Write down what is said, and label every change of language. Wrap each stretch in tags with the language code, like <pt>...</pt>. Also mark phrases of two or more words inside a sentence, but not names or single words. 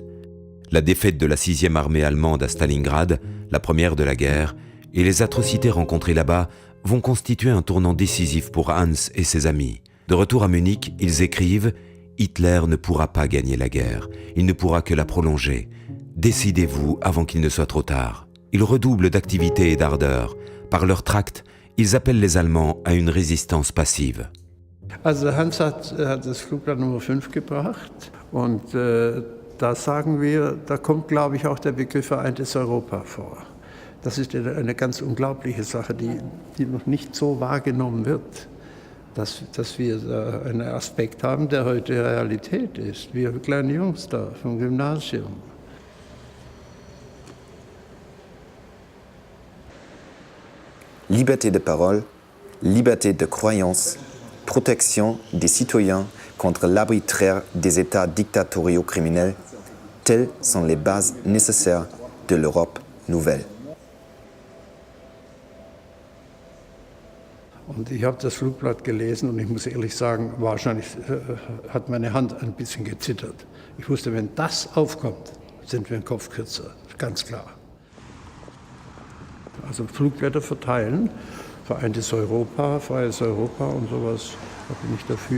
<fr>La défaite de la 6e armée allemande à Stalingrad, la première de la guerre, et les atrocités rencontrées là-bas vont constituer un tournant décisif pour Hans et ses amis. De retour à Munich, ils écrivent « Hitler ne pourra pas gagner la guerre, il ne pourra que la prolonger. Décidez-vous avant qu'il ne soit trop tard. » Ils redoublent d'activité et d'ardeur. Par leurs tracts, ils appellent les Allemands à une résistance passive.</fr> <de>Also Hans hat das Flugblatt Nummer 5 gebracht und da sagen wir, da kommt, glaube ich, auch der Begriff Vereintes Europa vor. Das ist eine ganz unglaubliche Sache, die noch nicht so wahrgenommen wird, dass wir da einen Aspekt haben, der heute Realität ist. Wir kleine Jungs da vom Gymnasium.</de> <fr>Liberté de parole, liberté de croyance, protection des citoyens contre l'arbitraire des États dictatoriaux criminels, telles sont les bases nécessaires de l'Europe nouvelle.</fr> <de>Und ich habe das Flugblatt gelesen und ich muss ehrlich sagen, wahrscheinlich hat meine Hand ein bisschen gezittert. Ich wusste, wenn das aufkommt, sind wir einen Kopf kürzer, ganz klar. Also Flugblätter verteilen, Vereintes Europa, Freies Europa und sowas, da bin ich dafür.</de>